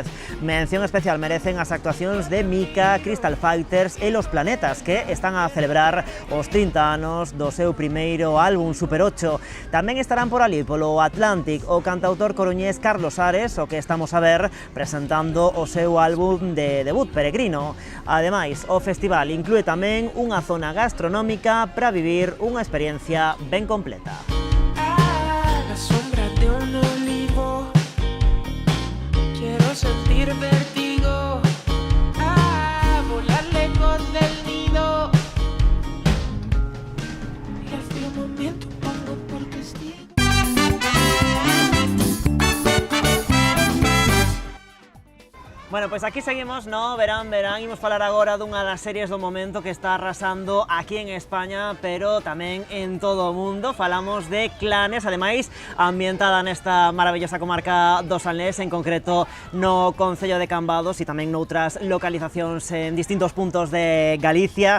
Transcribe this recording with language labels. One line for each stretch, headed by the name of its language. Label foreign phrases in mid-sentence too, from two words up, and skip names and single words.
Galician: Mención especial merecen as actuacións de Mika, Crystal Fighters e Los Planetas, que están a celebrar os 30 anos do seu primeiro álbum Super 8. Tamén estarán por ali polo Atlantic o cantautor coruñés Carlos Ares, o que estamos a ver presentando o seu álbum de debut, Peregrino. Ademais, o festival inclúe tamén unha zona gastronómica para vivir unha experiencia ben completa.
Spanish: La sombra de un olivo, quiero sentir vértigo, volar lejos del nido, y al firmamento pongo por testigo.
Galician: Bueno, pois aquí seguimos no Verán, Verán. Imos falar agora dunha das series do momento que está arrasando aquí en España, pero tamén en todo o mundo. Falamos de Clanes, ademais, ambientada nesta maravillosa comarca do Salnés, en concreto no concello de Cambados e tamén noutras localizacións en distintos puntos de Galicia.